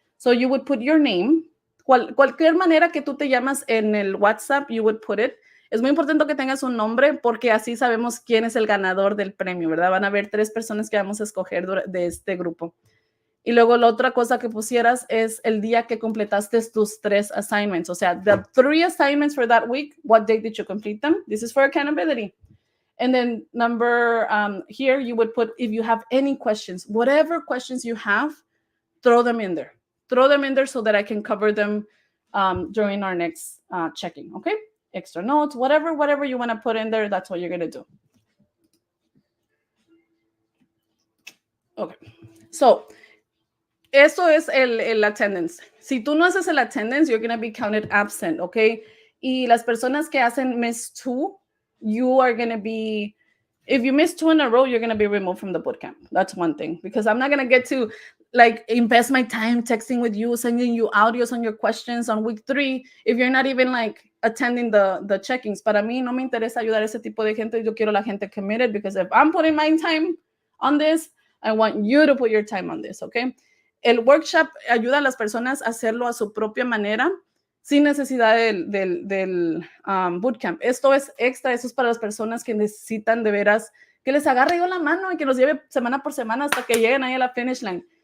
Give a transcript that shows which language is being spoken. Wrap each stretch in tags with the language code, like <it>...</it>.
<en>So you would put your name,</en> <es>cualquier manera que tú te llamas en el WhatsApp,</es> <en>you would put it.</en> <es>Es muy importante que tengas un nombre porque así sabemos quién es el ganador del premio, ¿verdad? Van a haber 3 personas que vamos a escoger de este grupo. Y luego la otra cosa que pusieras es el día que completaste tus 3 assignments. O sea,</es> <en>the 3 assignments for that week, what date did you complete them? This is for accountability. And then here you would put if you have any questions, whatever questions you have, throw them in there. Throw them in there so that I can cover them during our next checking, okay? Extra notes, whatever you want to put in there, that's what you're going to do.</en> <es>Okay, so eso es el attendance. Si tú no haces el attendance,</es> <en>you're going to be counted absent, okay?</en> <es>Y las personas que hacen</es> <en>miss 2, you are going to be, if you miss 2 in a row, you're going to be removed from the bootcamp. That's one thing, because I'm not going to get to invest my time texting with you, sending you audios on your questions on week 3, if you're not even attending the checkings.</en> <es>Para mí no me interesa ayudar a ese tipo de gente. Yo quiero la gente</es> <en>committed, because if I'm putting my time on this, I want you to put your time on this, okay?</en> <es>El workshop ayuda a las personas a hacerlo a su propia manera, sin necesidad del bootcamp. Esto es extra, eso es para las personas que necesitan de veras que les agarre yo la mano y que los lleve semana por semana hasta que lleguen ahí a la finish line.</es>